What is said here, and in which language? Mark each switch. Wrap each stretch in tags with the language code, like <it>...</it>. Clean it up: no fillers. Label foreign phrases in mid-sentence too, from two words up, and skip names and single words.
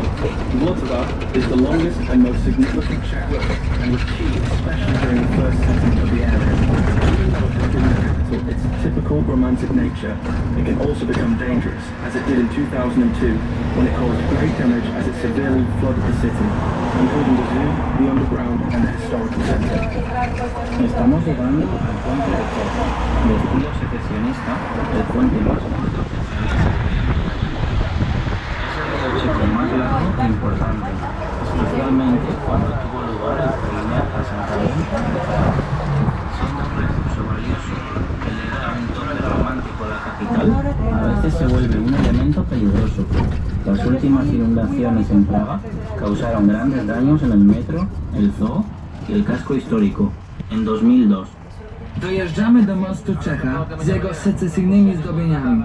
<en>Vltava is the longest and most significant Czech river and was key, especially during the first settlement of the area. Even though it has given the capital its typical romantic nature, it can also become dangerous, as it did in 2002, when it caused great damage as it severely flooded the city, including the zoo, the underground and the historical centre.</en> <es>Estamos llegando al puente de Checa, de estilo secesionista, el puente más corto. Es el checo más largo e importante, especialmente cuando tuvo lugar el primer asentamiento de Praga. Siendo un recurso valioso que le da un toque romántico a la capital, a veces se vuelve un elemento peligroso. Las últimas inundaciones en Praga causaron grandes daños en el metro, el zoo y el casco histórico. En 2002.</es> <pl>Dojeżdżamy do mostu Czecha z jego secesyjnymi zdobieniami.</pl>